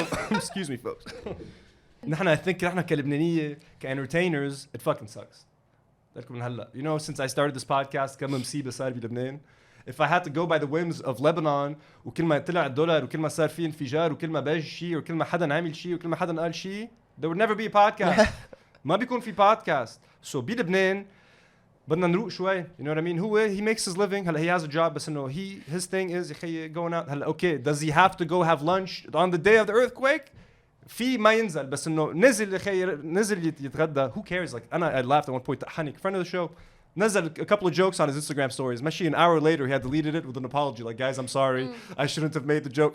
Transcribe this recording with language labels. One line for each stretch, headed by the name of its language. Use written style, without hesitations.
English: Excuse me folks.
Arabic: نحن
English: I think
Arabic: نحن كلبنانية
English: كentertainers it fucking sucks.
Arabic: لكم من هلا.
English: You know since I started this podcast
Arabic: كم مصيبة صار بلبنان.
English: If I had to go by the whims of Lebanon
Arabic: وكل ما طلع الدولار وكل ما صار في انفجار وكل ما باج شيء وكل ما حدا عمل شيء وكل ما حدا قال شيء
English: there would never be a podcast.
Arabic: ما بيكون في podcast.
English: So
Arabic: بلبنان بدنا نروق شوي.
English: You know what I mean?
Arabic: هو
English: he makes his living.
Arabic: هلا
English: he has a job بس إنه his thing is
Arabic: يخي
English: going out.
Arabic: هلا
English: okay does he have to go have lunch on the day of the earthquake?
Arabic: في ما ينزل بس إنه نزل يخي نزل يتغدى.
English: Who cares? Like
Arabic: أنا
English: I laughed at one point. حنك friend of the show. نزل a couple of jokes on his Instagram stories. Mashi, an hour later, he had deleted it with an apology. Like, guys, I'm sorry. I shouldn't have made the joke.